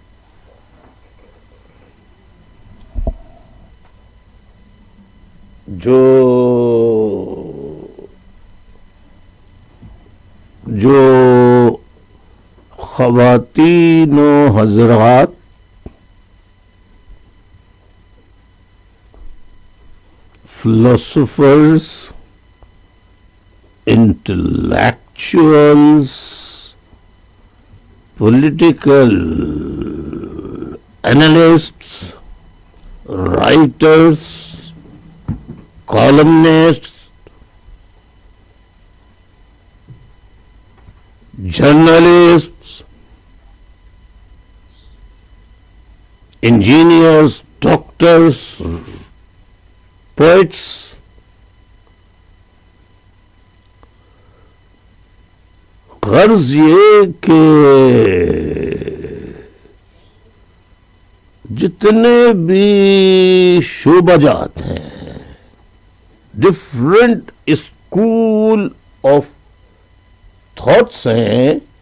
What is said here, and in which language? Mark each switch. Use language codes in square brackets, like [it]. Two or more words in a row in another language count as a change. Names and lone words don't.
[ur] جو خواتین و حضرات [en] philosophers, intellectuals, political analysts, writers, columnists, journalists, engineers, doctors, poets, [ur] غرض یہ کہ جتنے بھی شعبہ جات ہیں, [en] different school of thoughts [ur] हैं,